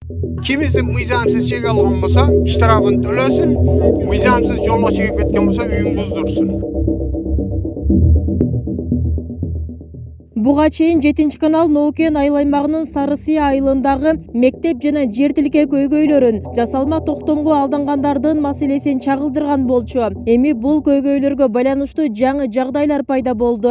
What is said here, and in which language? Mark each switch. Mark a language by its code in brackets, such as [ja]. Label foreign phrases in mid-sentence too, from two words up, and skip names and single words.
[ky] Кимиси мыйзамсыз чек алган болсо, штрафын төлөсүн, мыйзамсыз жолдо чегип кеткен болсо үйүн буздурсун. Буга чейин 7-канал Ноукен айыл аймагынын Сарысыя айылындагы мектеп жана жер тилке көйгөйлөрүн жасалма токтомго алдангандардын маселесин чагылдырган болчу. Эми бул көйгөйлөргө байланыштуу жаңы жагдайлар пайда болду.